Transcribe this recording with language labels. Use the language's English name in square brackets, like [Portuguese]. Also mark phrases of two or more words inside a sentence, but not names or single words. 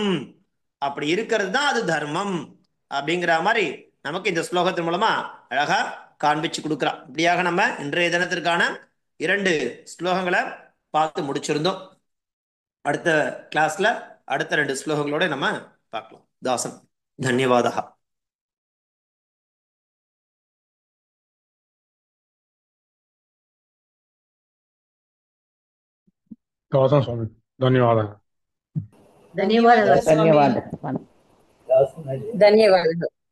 [Tamil] அப்படி இருக்கிறது தான் அது தர்மம் அப்படிங்கிற மாதிரி நமக்கு இந்த ஸ்லோகத்தின் மூலமா அழகா காண்பிச்சு கொடுக்குறா. இப்படியாக நம்ம இன்றைய தினத்திற்கான 2 ஸ்லோகங்களை பார்த்து முடிச்சிருந்தோம். அடுத்த கிளாஸ்ல அடுத்த 2 ஸ்லோகங்களோட நம்ம பார்க்கலாம். [Hindi] दासन धन्यवादा. दासन स्वामी धन्यवाद. [Kannada] ಧನ್ಯವಾದಗಳು ಸ್ವಾಮಿ. ಧನ್ಯವಾದ. ಧನ್ಯವಾದಗಳು.